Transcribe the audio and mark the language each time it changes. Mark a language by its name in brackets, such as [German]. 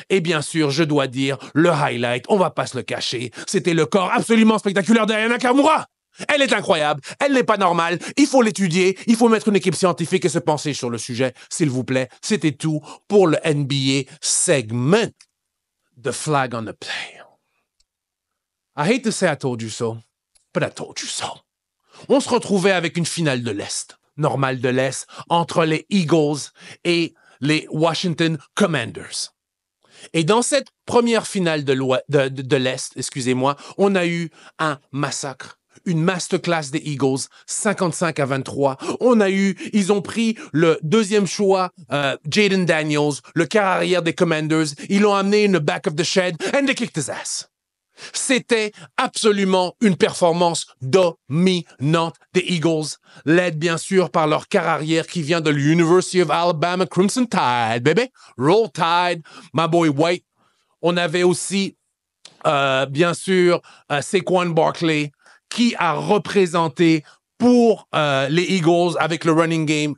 [French] Et bien sûr, je dois dire, le highlight, on va pas se le cacher, c'était le corps absolument spectaculaire d'Aya Nakamura. Elle est incroyable, elle n'est pas normale, il faut l'étudier, il faut mettre une équipe scientifique et se pencher sur le sujet, s'il vous plaît. C'était tout pour le NBA segment. [English] The flag on the play. I hate to say I told you so, but I told you so. [French] On se retrouvait avec une finale de l'Est, normale de l'Est, entre les Eagles et les Washington Commanders. Et dans cette première finale de l'Est, excusez-moi, on a eu un massacre. Une masterclass des Eagles, 55-23. Ils ont pris le deuxième choix, Jaden Daniels, le quart arrière des Commanders. Ils l'ont amené [English] in the back of the shed and they kicked his ass. [French] C'était absolument une performance dominante des Eagles, led bien sûr par leur quart arrière qui vient de l'University of Alabama Crimson Tide, baby. [English] Roll Tide, my boy White. [French] On avait aussi, bien sûr, Saquon Barkley qui a représenté pour les Eagles avec le running game.